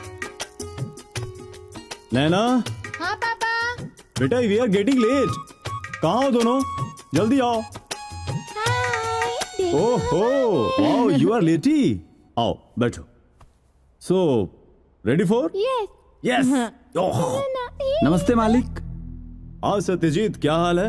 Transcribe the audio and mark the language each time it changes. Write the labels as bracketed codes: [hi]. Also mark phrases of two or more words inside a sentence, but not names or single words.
[hi] नैना। हाँ पापा। बेटा [en] we are getting late. [hi] कहाँ हो दोनों? जल्दी आओ। ओहो, [en] wow you are late. [hi] आओ बैठो। [en] so ready for? [hi] यस। यस। नमस्ते मालिक। हाँ सत्यजीत, क्या हाल है?